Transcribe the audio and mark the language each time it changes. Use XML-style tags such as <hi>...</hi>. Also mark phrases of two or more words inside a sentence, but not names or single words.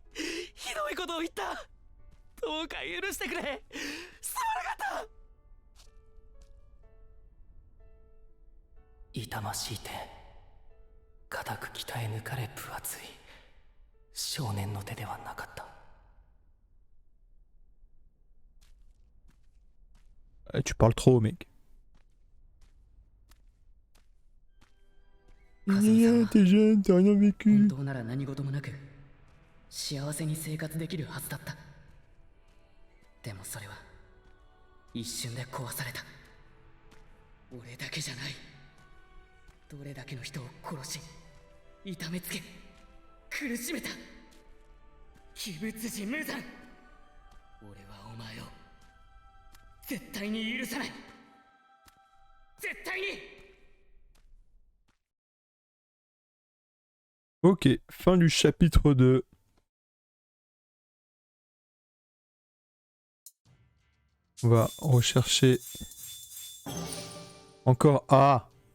<ja>ひどいことを言った。どうか許してくれ。すまなかった。痛ましい手、固く鍛え抜かれ分厚い少年の手ではなかった。</ja> <fr>Tu parles trop, mec.</fr> <ja>和美さんは</ja> <fr>t'es jeune, t'as rien</fr> <ja>本</ja> <fr>vécu.</fr> <ja>当なら何事もなく幸せに生活できるはずだった。でもそれは一瞬で壊された。俺だけじゃない。どれだけの人を殺し痛めつけ苦しめた鬼物児無惨。俺はお前を絶対に許さない。絶対に。</ja> <fr>Ok, fin du chapitre 2. On va rechercher encore A.</fr>